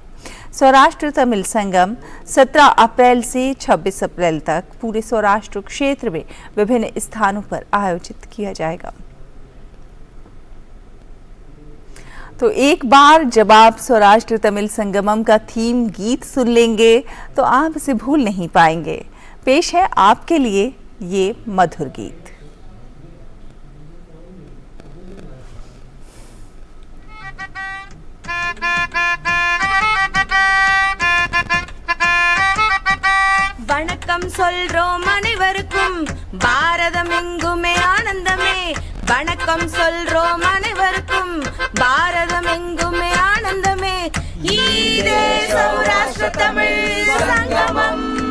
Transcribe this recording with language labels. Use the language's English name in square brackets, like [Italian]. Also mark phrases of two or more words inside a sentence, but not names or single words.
[Hindi] सौराष्ट्र तमिल संगम 17 अप्रैल से 26 अप्रैल तक पूरे सौराष्ट्र क्षेत्र में विभिन्न स्थानों पर आयोजित किया जाएगा। तो एक बार जब आप सौराष्ट्र तमिल संगमम का थीम गीत सुन लेंगे तो आप इसे भूल नहीं पाएंगे। पेश है आपके लिए ये मधुर गीत। [Tamil] வணக்கம் சொல்றோம் அனைவருக்கும் பாரதம் எங்குமே ஆனந்தமே வணக்கம் சொல்றோம் அனைவருக்கும் பாரதம் எங்குமே ஆனந்தமே ஈதே சௌராஷ்டிர தமிழ் சங்கமம்